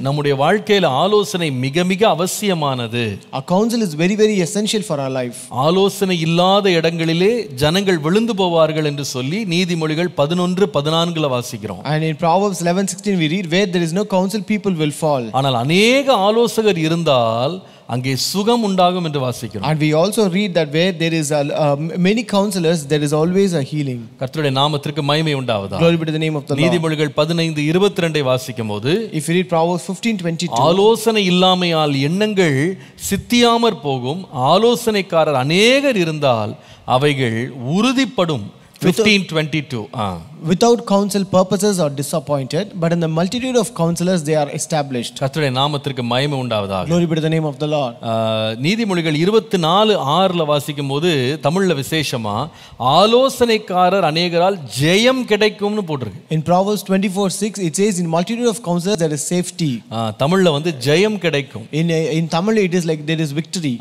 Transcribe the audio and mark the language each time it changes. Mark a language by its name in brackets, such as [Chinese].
[Tamil] நம்முடைய வாழ்க்கையில ஆலோசனை மிக மிக அவசியமானது. [English] Our counsel is very very essential for our life. [Tamil] ஆலோசனை இல்லாத இடங்களிலே ஜனங்கள் விழுந்து போவார்கள் என்று சொல்லி நீதிமொழிகள் 11:14 வாசிக்கிறோம். [English] And in Proverbs 11:16 we read where there is no counsel people will fall. [Tamil] ஆனால் அநேக ஆலோசகர் இருந்தால் அங்கே சுகம் உண்டாகும் என்று வாசிக்கிறோம். [English] And we also read that where there is many counselors there is always a healing. [Tamil] கர்த்தருடைய நாமத்திற்கு மகிமை உண்டாவதாக. [English] Glory be to the name of the Lord. [Tamil] நீதிமொழிகள் 15:22 வாசிக்கும்போது [English] if you read Proverbs 15:22 [Tamil] ஆலோசனை இல்லாமையால் எண்ணங்கள் சித்தியாமற் போகும், ஆலோசனைக்காரர் அநேகர் இருந்தால் அவைகள் உறுதிப்படும். [English] 15:22 Without counsel purposes are disappointed, but in the multitude of counselors they are established. [Tamil] கர்த்தருடைய நாமத்திற்கு மகிமை உண்டாவதாக. [English] Glory be to the name of the Lord. [Tamil] நீதிமொழிகள் 24:6 வாசிக்கும்போது தமிழ்ல விசேஷமா ஆலோசனைக்காரர் அநேகரால் ஜெயம் கிடைக்கும்னு போட்டிருக்கு. [English] In Proverbs 24:6 it says in multitude of counselors there is safety. [Tamil] தமிழ்ல வந்து ஜெயம் கிடைக்கும். [English] In Tamil it is like there is victory.